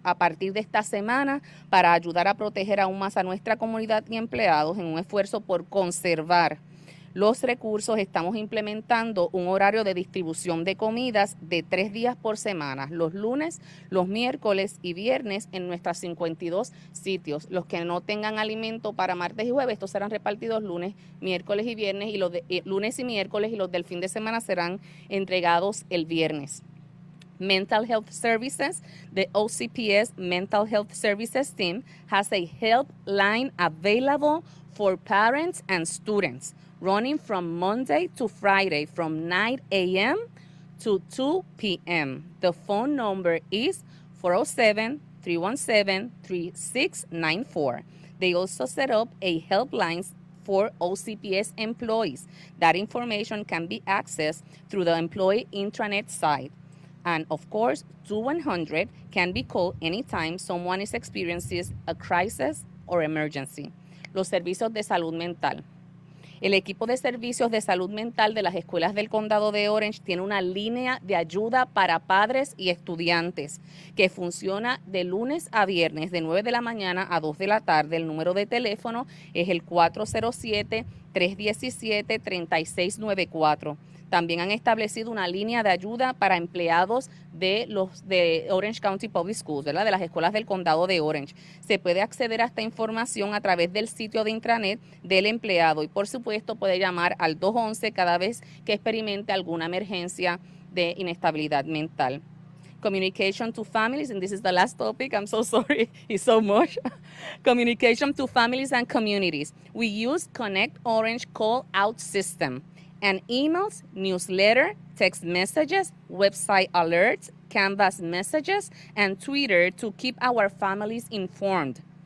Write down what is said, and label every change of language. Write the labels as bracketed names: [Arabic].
[Spanish] A partir de esta semana, para ayudar a proteger aún más a nuestra comunidad y empleados en un esfuerzo por conservar los recursos, estamos implementando un horario de distribución de comidas de 3 días por semana, los lunes, los miércoles y viernes en nuestros 52 sitios. Los que no tengan alimento para martes y jueves, estos serán repartidos lunes, miércoles y viernes, y los de lunes y miércoles, y los del fin de semana serán entregados el viernes. [English] Mental Health Services, the OCPS Mental Health Services team has a helpline available for parents and students, running from Monday to Friday from 9 a.m. to 2 p.m. The phone number is 407-317-3694. They also set up a helpline for OCPS employees. That information can be accessed through the employee intranet site. And of course, 2-100 can be called anytime someone is experiencing a crisis or emergency. [Spanish] Los servicios de salud mental. El equipo de servicios de salud mental de las escuelas del condado de Orange tiene una línea de ayuda para padres y estudiantes que funciona de lunes a viernes de 9 de la mañana a 2 de la tarde. El número de teléfono es el 407-317-3694. También han establecido una línea de ayuda para empleados de Orange County Public Schools, ¿verdad? De las escuelas del condado de Orange. Se puede acceder a esta información a través del sitio de intranet del empleado y, por supuesto, puede llamar al 211 cada vez que experimente alguna emergencia de inestabilidad mental. [English] Communication to families, and this is the last topic, I'm so sorry, it's so much. Communication to families and communities. We use Connect Orange Call Out System and emails, newsletter, text messages, website alerts, Canvas messages, and Twitter to keep our families informed.